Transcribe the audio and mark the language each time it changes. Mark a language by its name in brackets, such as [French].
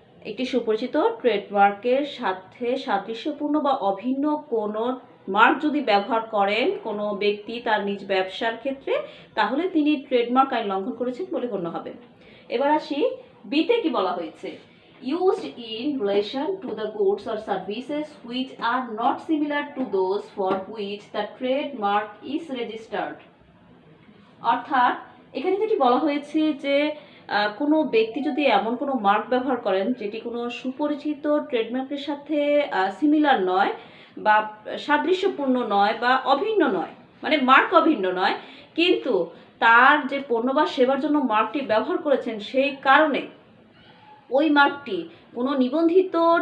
[Bangla] একটি সুপরিচিত ট্রেডমার্কের সাথে সাদৃশ্যপূর্ণ বা অভিন্ন কোনো মার্ক যদি ব্যবহার করেন কোনো ব্যক্তি তার নিজ ব্যবসার ক্ষেত্রে, তাহলে তিনি ট্রেডমার্ক আইন লঙ্ঘন করেছেন বলে গণ্য হবে। এবার আসি বিতে কি বলা হয়েছে, [English] used in relation to the goods or services which are not similar to those for which the trademark is registered। [Bangla] অর্থাৎ এখানে যেটি বলা হয়েছে যে কোনো ব্যক্তি যদি এমন কোনো মার্ক ব্যবহার করেন যেটি কোনো সুপরিচিত ট্রেডমার্কের সাথে সিমিলার নয় বা সাদৃশ্যপূর্ণ নয় বা অভিন্ন নয়, মানে মার্ক অভিন্ন নয়, কিন্তু তার যে পণ্য বা সেবার জন্য মার্কটি ব্যবহার করেছেন সেই কারণে ওই মার্কটি কোনো নিবন্ধিত